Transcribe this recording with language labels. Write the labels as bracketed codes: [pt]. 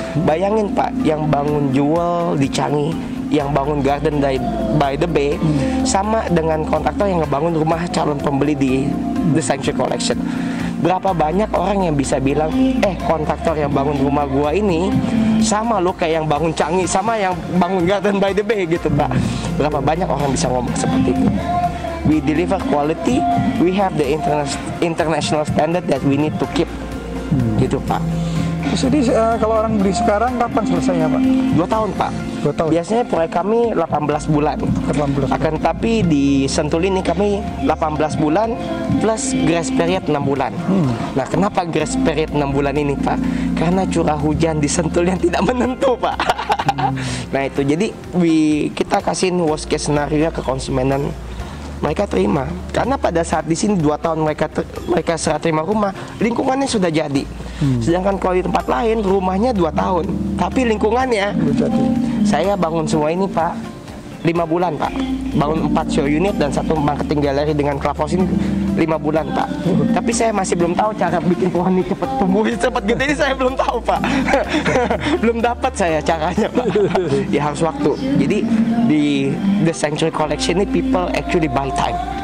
[id] Bayangin Pak, yang bangun Jewel di Changi, yang bangun Garden by the Bay, sama dengan kontraktor yang ngebangun rumah calon pembeli di The Sanctuary Collection. Berapa banyak orang yang bisa bilang, kontraktor yang bangun rumah gua ini sama lo kayak yang bangun Changi, sama yang bangun Garden by the Bay gitu Pak. Berapa banyak orang bisa ngomong seperti itu. [en] We deliver quality, we have the international standard that we need to keep. [id] Gitu Pak. Terus ini kalau orang beli sekarang kapan selesainya Pak? 2 tahun Pak. 2 tahun. Biasanya proyek kami 18 bulan. 18. Akan tapi di Sentul ini kami 18 bulan plus grace period 6 bulan. Nah, kenapa grace period 6 bulan ini Pak? Karena curah hujan di Sentul yang tidak menentu Pak. Nah itu, jadi kita kasihin [en] worst case scenario [id] ke konsumen dan mereka terima. Karena pada saat di sini 2 tahun mereka serah terima rumah, lingkungannya sudah jadi. Sedangkan kalau di tempat lain rumahnya 2 tahun, tapi lingkungannya, saya bangun semua ini Pak, 5 bulan Pak. Bangun 4 show unit dan 1 marketing gallery dengan clubhouse ini 5 bulan Pak. Tapi saya masih belum tahu cara bikin pohon ini cepat tumbuh, cepat gede ini saya belum tahu Pak. Belum dapat saya caranya Pak. Ya harus waktu. Jadi di [en] The Sanctuary Collection [id] ini [en] people actually buy time.